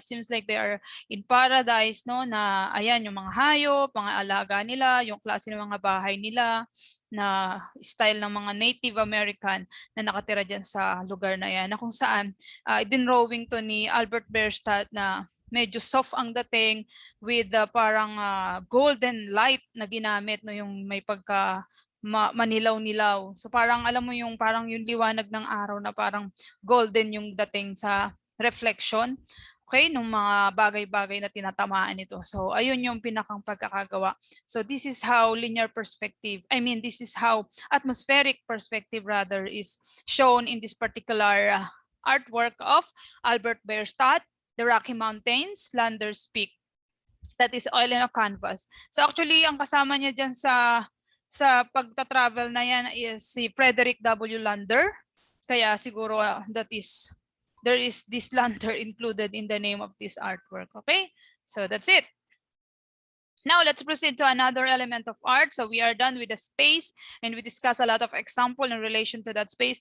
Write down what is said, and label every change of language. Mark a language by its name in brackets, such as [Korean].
[English] It seems like they are in paradise, no? [Filipino] Na ayan, yung mga hayop, mga alaga nila, yung klase ng mga bahay nila, na style ng mga Native American na nakatira dyan sa lugar na yan. Na kung saan, dinrawing to ni Albert Bierstadt na medyo soft ang dating with parang golden light na ginamit, no? Yung may pagka manilaw-nilaw. So parang alam mo yung parang yung liwanag ng araw na parang golden yung dating sa reflection, okay, nung mga bagay-bagay na tinatamaan ito. So ayun yung pinakang pagkakagawa. [English] So this is how linear perspective, this is how atmospheric perspective rather is shown in this particular artwork of Albert Bierstadt, the Rocky Mountains, Landers Peak. That is oil in a canvas. [Filipino] So actually ang kasama niya dyan sa pagta-travel na yan is si Frederick W. Lander. Kaya siguro [English] there is this Lander included in the name of this artwork. Okay? So that's it. Now let's proceed to another element of art. So we are done with the space and we discuss a lot of example in relation to that space.